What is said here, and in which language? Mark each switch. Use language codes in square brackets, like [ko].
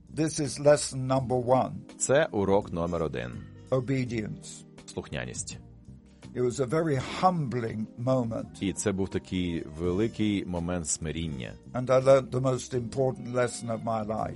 [en] This is lesson number one. [uk] Це урок номер один. [en] Obedience. [uk] Слухняність. [en] It was a very humbling moment. [uk] І це був такий великий момент смиріння. [en] And I learned the most important lesson of my life.